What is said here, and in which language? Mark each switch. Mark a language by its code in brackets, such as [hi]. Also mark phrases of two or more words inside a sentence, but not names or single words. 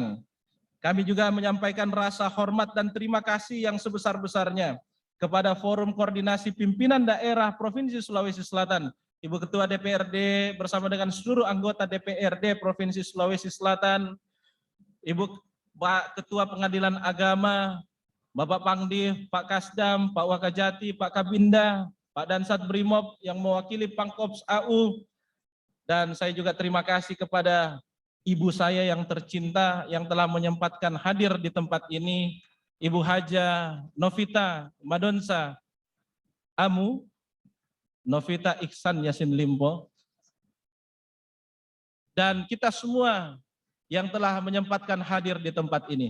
[id] Kami juga menyampaikan rasa hormat dan terima kasih yang sebesar-besarnya kepada Forum Koordinasi Pimpinan Daerah Provinsi Sulawesi Selatan, Ibu Ketua DPRD bersama dengan seluruh anggota DPRD Provinsi Sulawesi Selatan, Ibu Pak Ketua Pengadilan Agama, Bapak Pangdi, Pak Kasdam, Pak Wakajati, Pak Kabinda, Pak Dansat Brimob yang mewakili Pangkops AU, dan saya juga terima kasih kepada ibu saya yang tercinta yang telah menyempatkan hadir di tempat ini, Ibu Haja Novita Madonsa Amu, Novita Iksan Yasin Limpo, dan kita semua yang telah menyempatkan hadir di tempat ini.